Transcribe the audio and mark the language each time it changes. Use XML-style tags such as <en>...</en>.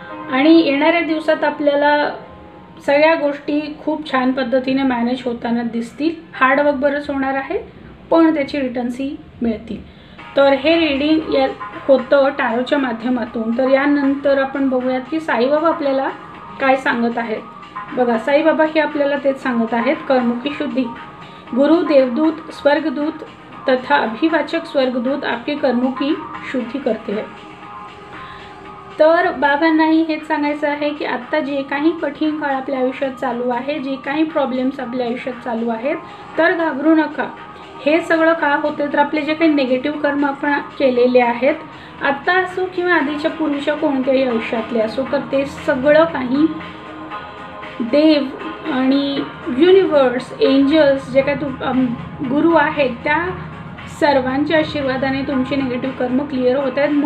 <mr>आणि येणाऱ्या दिवसात आपल्याला सगळ्या गोष्टी खूप छान पद्धतीने मॅनेज होताना दिसतील. हार्डवर्क बरंच होणार आहे, पण त्याची रिटर्न्सही मिळतील. तर हे रीडिंग या होतं टॅरोच्या माध्यमातून. तर यानंतर आपण बघूयात की साईबाबा आपल्याला काय सांगत आहेत. बघा, साईबाबा हे आपल्याला तेच सांगत आहेत, कर्मुखी शुद्धी.</mr> <hi>गुरु, देवदूत, स्वर्गदूत तथा अभिवाचक स्वर्गदूत आपके कर्मों की शुद्धी करते हैं.</hi> <mr>तर बाबांनाही हेच सांगायचं आहे की आत्ता जे काही कठीण काळ आपल्या आयुष्यात चालू आहे, जे काही प्रॉब्लेम्स आपल्या आयुष्यात चालू आहेत, तर घाबरू नका. हे सगळं का होतं, तर आपले जे काही निगेटिव्ह कर्म आपण केलेले आहेत, आत्ता असो किंवा आधीच्या पूर्वीच्या कोणत्याही आयुष्यातले असो, तर ते सगळं काही देव आणि युनिवर्स, एंजल्स, जे काही गुरु आहेत, त्या सर्वांच्या आशीर्वादाने तुमचे निगेटिव्ह कर्म क्लिअर होत आहेत.</mr>